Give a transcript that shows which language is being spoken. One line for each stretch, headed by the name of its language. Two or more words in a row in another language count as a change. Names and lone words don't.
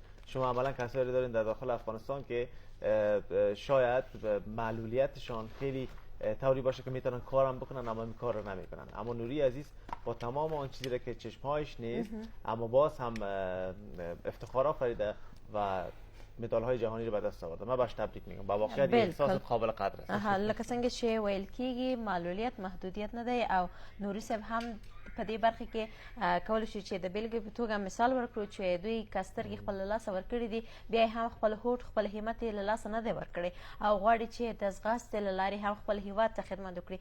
Persian: شما عملا کسایی دارین در داخل افغانستان که شاید معلولیتشان خیلی طوری باشه که میتونن کارم بکنن اما این کار رو نمیکنن. اما نوری عزیز با تمام آن چیزی را که چشمهایش نیست اما باز هم افتخار آفریده و مدال های جهانی رو به دست آورده. من باش تبریک میگم. با واقعیت احساس قابل قدر است.
Pashto: لکه څنګه چې ویل کیږي معلولیت محدودیت نه دی او نوري صاحب هم په دې برخه کې کولای شي چې د بیلګې په توګه مثال ورکړو چې دوی کسترګي خپل لاسه ورکړي دي بیا هم خپل هوټ خپل همت له لاسه نه دی ورکړي او غواړي چې د ځغاستې له لارې هم خپل هیواد ته خدمت وکړي.